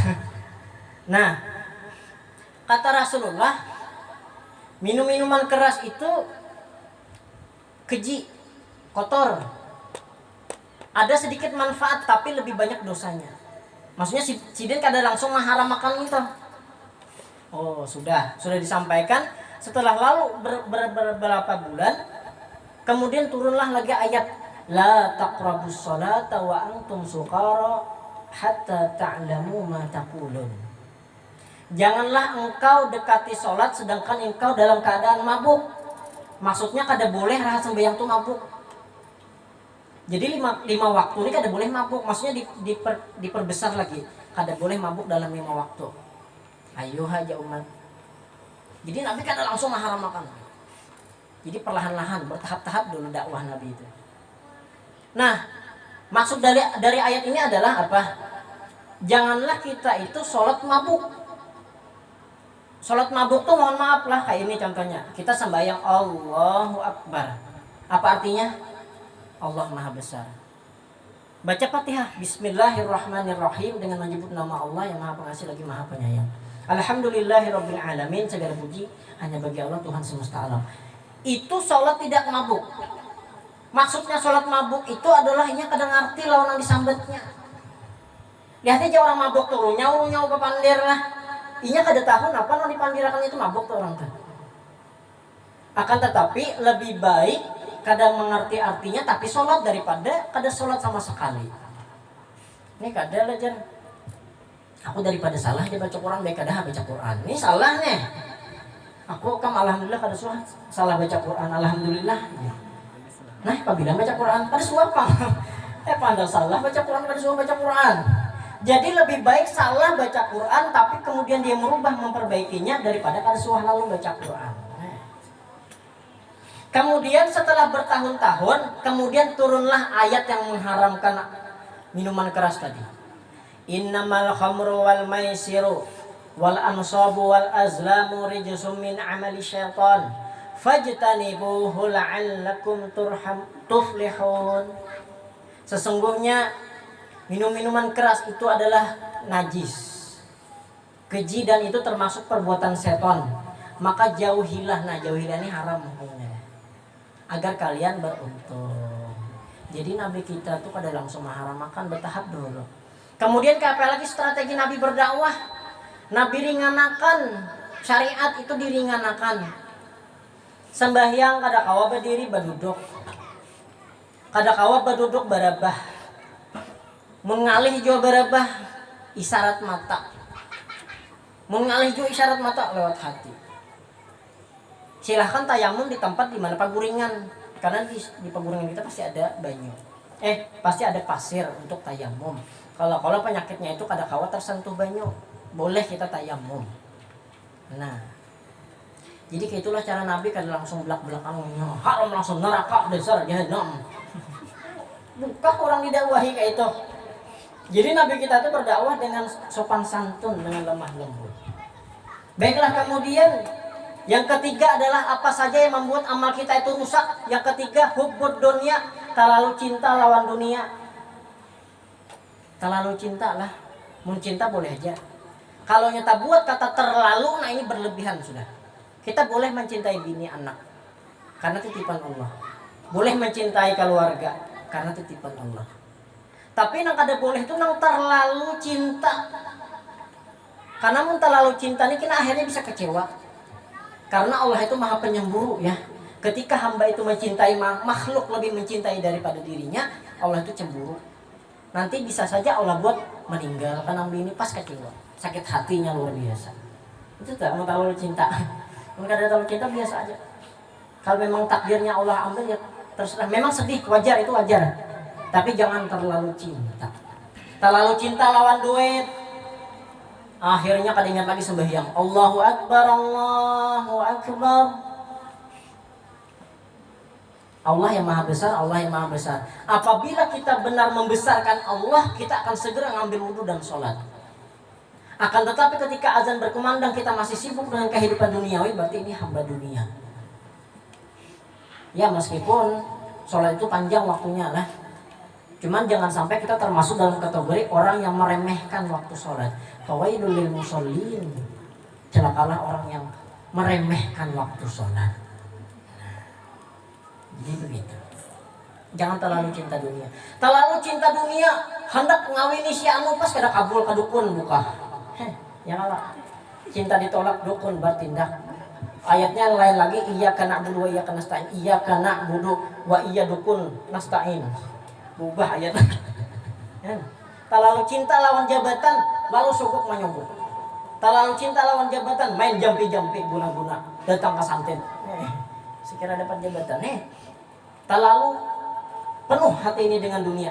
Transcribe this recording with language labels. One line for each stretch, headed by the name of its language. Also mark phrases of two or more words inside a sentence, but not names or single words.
Indonesian: Nah, kata Rasulullah, minum-minuman keras itu keji, kotor. Ada sedikit manfaat tapi lebih banyak dosanya.
Banjar: Maksudnya sidin kada langsung mengharamkan itu.
Indonesian: Oh, sudah disampaikan. Setelah lalu beberapa bulan, kemudian turunlah lagi
Arabic: ayat لا تقربوا الصلاة وأنتم سكارى حتى تعلموا ما تقولون.
Indonesian: Janganlah engkau dekati sholat sedangkan engkau dalam keadaan mabuk.
Banjar: Maksudnya kada boleh rahat sembahyang tuh mabuk. Jadi lima waktu ini kada boleh mabuk. Maksudnya diperbesar lagi. Kada boleh mabuk dalam 5 waktu. Ayo aja umat. Jadi Nabi kada langsung mengharamkan.
Indonesian: Jadi perlahan-lahan, bertahap-tahap dulu dakwah Nabi itu. Nah, maksud dari ayat ini adalah apa? Janganlah kita itu sholat mabuk. Sholat mabuk tuh mohon maaf lah, kayak ini contohnya. Kita sembahyang
Arabic: الله أكبر.
Indonesian: Apa artinya? Allah Maha Besar. Baca Fatihah, Bismillahirrahmanirrahim, dengan menyebut nama Allah yang Maha Pengasih lagi Maha Penyayang.
Arabic: الحمد لله رب العالمين,
Indonesian: segala puji hanya bagi Allah Tuhan semesta alam. Itu sholat tidak mabuk.
Banjar: Maksudnya sholat mabuk itu adalah inya kadang ngerti lawan yang disambatnya. Lihat aja orang mabuk tuh, nyau ke pandir lah. Inya kada tahu apa yang dipandirakan itu mabuk tuh orang tuh. Akan tetapi lebih baik kadang mengerti artinya tapi sholat daripada kada sholat sama sekali. Ini kada lah jan. Aku daripada salah aja baca Quran, baik kada baca Quran.
Indonesian: Ini salah nih.
Banjar: Aku alhamdulillah kada salah baca Quran, alhamdulillah. Nah, apabila baca Quran kada suapa. Pandang salah baca Quran kada suapa baca Quran. Jadi lebih baik salah baca Quran tapi kemudian dia merubah memperbaikinya daripada kada suah lalu baca Quran.
Indonesian: Kemudian setelah bertahun-tahun, kemudian turunlah ayat yang mengharamkan minuman keras tadi.
Arabic: إنما الخمر والميسر والأنصاب والأزلام رجس من عمل الشيطان فاجتنبوه لعلكم تفلحون.
Indonesian: Sesungguhnya minum-minuman keras itu adalah najis, keji, dan itu termasuk perbuatan setan. Maka jauhilah. Nah, jauhilah ini haram hukumnya, agar kalian beruntung.
Banjar: Jadi Nabi kita tuh kada langsung mengharamkan, bertahap dulu.
Indonesian: Kemudian apa lagi strategi Nabi berdakwah?
Banjar: Nabi ringanakan, syariat itu diringanakan. Sembahyang kada kawa berdiri berduduk, kada kawa berduduk berabah, mengalih jua berabah, isyarat mata, mengalih jua isyarat mata lewat hati. Silahkan tayamum di tempat dimana paguringan, karena di paguringan kita pasti ada banyu, pasti ada pasir untuk tayamum. Kalau penyakitnya itu kada kawa tersentuh banyu, boleh kita tayamum. Nah, jadi itulah cara Nabi, kada langsung belak-belakan haram langsung neraka dasar jahanam.
Indonesian: Bukan orang didakwahi kayak itu. Jadi Nabi kita itu berdakwah dengan sopan santun, dengan lemah lembut. Baiklah, kemudian yang ketiga adalah apa saja yang membuat amal kita itu rusak. Yang ketiga,
Arabic: حب الدنيا,
Indonesian: terlalu cinta lawan dunia.
Banjar: Terlalu cinta lah. Mun cinta boleh aja. Kalau nyata buat kata terlalu, nah ini berlebihan sudah.
Indonesian: Kita boleh mencintai bini anak karena titipan Allah. Boleh mencintai keluarga karena titipan Allah.
Banjar: Tapi nang kada boleh itu nang terlalu cinta. Karena mun terlalu cinta ini kita akhirnya bisa kecewa.
Indonesian: Karena Allah itu maha penyemburu ya. Ketika hamba itu mencintai makhluk lebih mencintai daripada dirinya, Allah itu cemburu.
Banjar: Nanti bisa saja Allah buat meninggal karena bini pas kecewa.
Indonesian: Sakit hatinya luar biasa. Itu tak mau terlalu cinta.
Banjar: Kalau kada terlalu cinta biasa aja. Kalau memang takdirnya Allah ambil ya terserah.
Indonesian: Memang sedih, wajar, itu wajar.
Banjar: Tapi jangan terlalu cinta. Terlalu cinta lawan duit, akhirnya kada ingat lagi sembahyang.
Arabic: الله أكبر، الله أكبر.
Indonesian: Allah yang maha besar, Allah yang maha besar. Apabila kita benar membesarkan Allah, kita akan segera ngambil wudu dan sholat. Akan tetapi ketika azan berkumandang kita masih sibuk dengan kehidupan duniawi, berarti ini hamba dunia. Ya, meskipun sholat itu panjang waktunya lah, cuman jangan sampai kita termasuk dalam kategori orang yang meremehkan waktu sholat.
Arabic: فويل للمصلين,
Indonesian: celakalah orang yang meremehkan waktu sholat. Jadi begitu. Jangan terlalu cinta dunia. Terlalu cinta dunia,
Banjar: hendak ngawini si anu pas kada kabul ka dukun buka.
Indonesian: Ya kalah. Cinta ditolak dukun bertindak. Ayatnya lain lagi,
Arabic: إياك نعبد وإياك نستعين. إياك نعبد وإيا dukun nasta'in.
Indonesian: Ubah ayat.
Banjar: Terlalu cinta lawan jabatan, lalu sogok menyogok. Terlalu cinta lawan jabatan, main jampi-jampi guna-guna, datang ke santet. Sekira dapat jabatan, terlalu penuh hati ini dengan dunia.